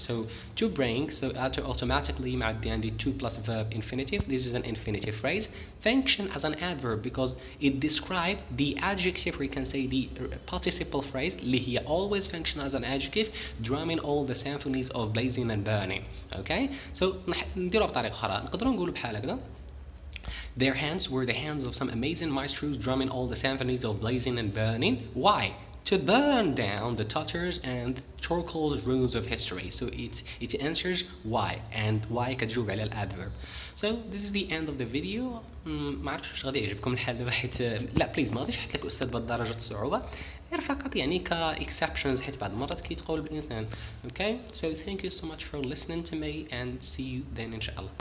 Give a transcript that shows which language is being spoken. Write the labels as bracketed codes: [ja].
[en] So to bring, so automatically [ar] معدي عندي [en] to plus verb infinitive. This is an infinitive phrase function as an adverb because it describes the adjective, or you can say the participle phrase [ar] اللي هي [en] always function as an adjective drumming all the symphonies of blazing and burning. [ar] Okay, so نديروها بطريقة أخرى. نقدروا نقولوا بحال هكذا. [en] Their hands were the hands of some amazing maestros drumming all the symphonies of blazing and burning. Why? To burn down the Tatars and Turkles ruins of history. So it answers why, and why [ar] كتجاوب على الادverb. [en] So this is the end of the video. [ar] ما عرفتش واش غادي يعجبكم الحال دابا حيت لا بليز ما غاديش نحط لك استاذ بهذه درجه الصعوبه، غير فقط يعني كاكسبشنز حيت بعض المرات كيتقول بالانسان. [en] Okay, so thank you so much for listening to me and see you then [ar] ان شاء الله.